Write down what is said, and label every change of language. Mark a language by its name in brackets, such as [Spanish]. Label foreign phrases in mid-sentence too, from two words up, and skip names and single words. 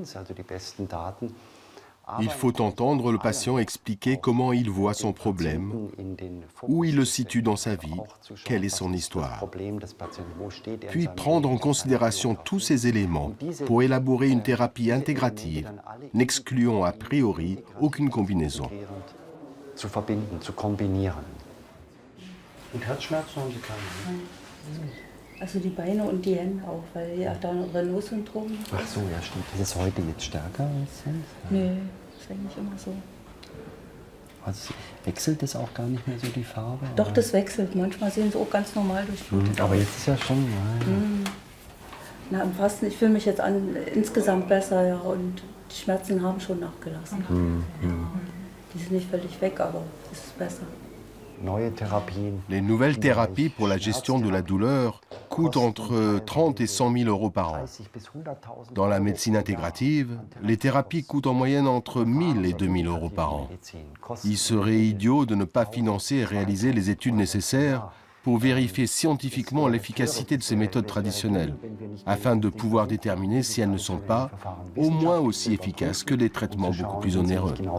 [French] Il faut entendre le patient expliquer comment il voit son problème, où il le situe dans sa vie, quelle est son histoire. Puis prendre en considération tous ces éléments pour élaborer une thérapie intégrative, n'excluant a priori aucune combinaison. [German] Und Herzschmerzen haben Sie keine? Also die Beine und die Hände auch, weil ja da ein Renault-Syndrom ist. Ach so, ja stimmt. Ist es heute jetzt stärker als sonst? Nee, ist eigentlich immer so. Also wechselt das auch gar nicht mehr so die Farbe? Doch, oder? das wechselt. Manchmal sehen sie auch ganz normal durchblutet aus. Aber jetzt ist ja schon... Ja. Na, im Fasten, ich fühle mich jetzt insgesamt besser, ja, und die Schmerzen haben schon nachgelassen. Die sind nicht völlig weg, aber es ist besser. [French] Les nouvelles thérapies pour la gestion de la douleur coûtent entre 30 et 100 000 euros par an. Dans la médecine intégrative, les thérapies coûtent en moyenne entre 1 000 et 2 000 euros par an. Il serait idiot de ne pas financer et réaliser les études nécessaires pour vérifier scientifiquement l'efficacité de ces méthodes traditionnelles, afin de pouvoir déterminer si elles ne sont pas au moins aussi efficaces que des traitements beaucoup plus onéreux.